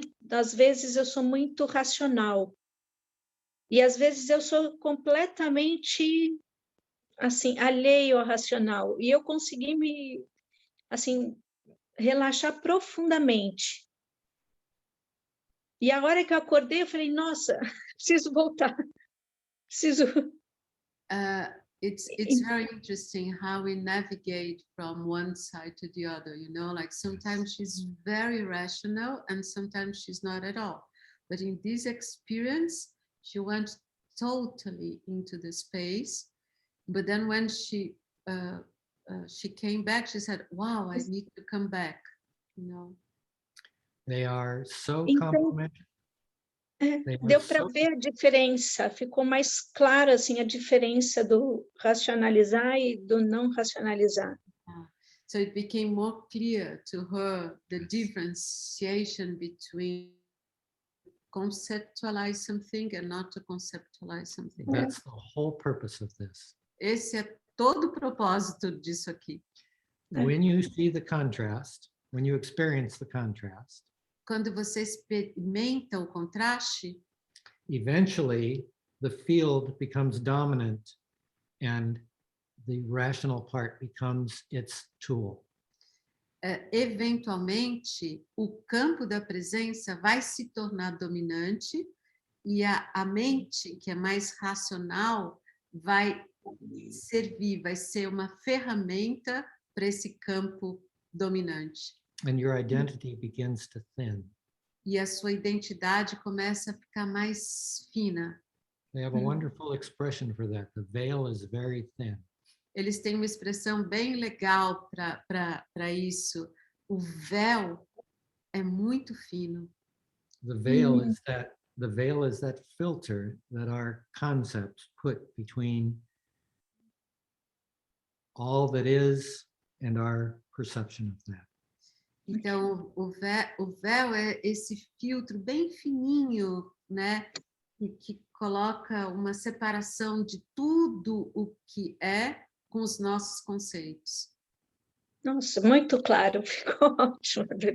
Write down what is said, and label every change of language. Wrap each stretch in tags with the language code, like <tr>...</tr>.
<pt>Às vezes eu sou muito racional e às vezes eu sou completamente assim alheio ao racional e eu consegui me assim relaxar profundamente. E a hora que eu acordei eu falei, nossa, preciso voltar, preciso.</pt> <en>It's very interesting how we navigate from one side to the other, you know, like sometimes she's very rational and sometimes she's not at all. But in this experience, she went totally into the space. But then when she came back, she said, wow, I need to come back, you know. They are so</en> <pt>Então,</pt> <en>complementary. They are</en> <pt>deu para</pt> <en>so-</en> <pt>ver a diferença, ficou mais claro assim a diferença do racionalizar e do não racionalizar.</pt> <en>So it became more clear to her the differentiation between conceptualize something and not to conceptualize something. That's the whole purpose of this.</en> <pt>Esse é todo o propósito disso aqui.</pt> <en>When you see the contrast, when you experience the contrast,</en> <pt>Quando você experimenta o contraste,</pt> <en>eventually the field becomes dominant and the rational part becomes its tool.</en> <pt>eventualmente, o campo da presença vai se tornar dominante e a mente, que é mais racional, vai servir, vai ser uma ferramenta para esse campo dominante.</pt> <en>And your identity begins to thin.</en> <pt>E a sua identidade começa a ficar mais fina.</pt> <en>They have a wonderful expression for that. The veil is very thin.</en> <pt>Eles têm uma expressão bem legal para isso. O véu é muito fino.</pt> <en>The veil is that filter that our concepts put between all that is and our perception of that.</en> <pt>Então, o véu é esse filtro bem fininho, né? Que coloca uma separação de tudo o que é com os nossos conceitos. Nossa, muito claro, ficou ótimo.</pt>